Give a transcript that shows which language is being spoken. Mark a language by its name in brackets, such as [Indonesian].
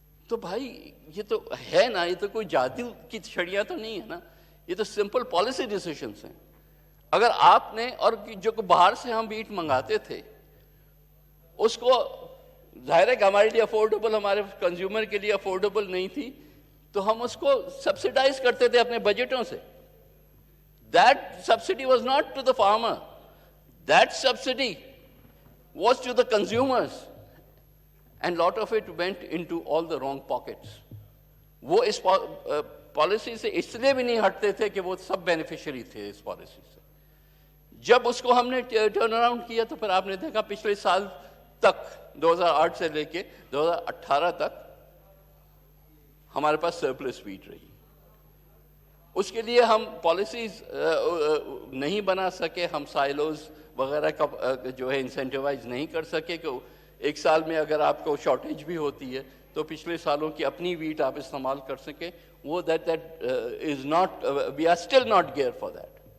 [Urdu] تو بھائی یہ تو ہے نا، یہ تو کوئی جادو کی چھڑیاں تو نہیں ہے نا، یہ تو سمپل پالیسی ڈیسیشنز ہیں۔ اگر آپ نے، اور جو باہر سے ہم ویٹ منگاتے تھے اس کو ظاہر ہے کہ ہمارے لیے افورڈیبل، ہمارے کنزیومر کے لیے افورڈیبل نہیں تھی، تو ہم اس کو سبسیڈائز کرتے تھے اپنے بجٹوں سے۔ [English] That subsidy was not to the farmer. That subsidy was to the consumers. And lot of it went into all the wrong pockets. [Urdu] وہ اس پالیسی سے اس لیے بھی نہیں ہٹتے تھے کہ وہ سب بینیفیشری تھے اس پالیسی سے۔ جب اس کو ہم نے ٹرن اراؤنڈ کیا تو پھر آپ نے دیکھا پچھلے سال تک، 2008 سے لے کے 2018 تک ہمارے پاس سرپلس ویٹ رہی۔ اس کے لیے ہم پالیسیز نہیں بنا سکے، ہم سائلوز وغیرہ کا جو ہے انسینٹیوائز نہیں کر سکے کہ ایک سال میں اگر آپ کو شارٹیج بھی ہوتی ہے تو پچھلے سالوں کی اپنی ویٹ آپ استعمال کر سکیں۔ وہ [English] That is not, we are still not gear for that.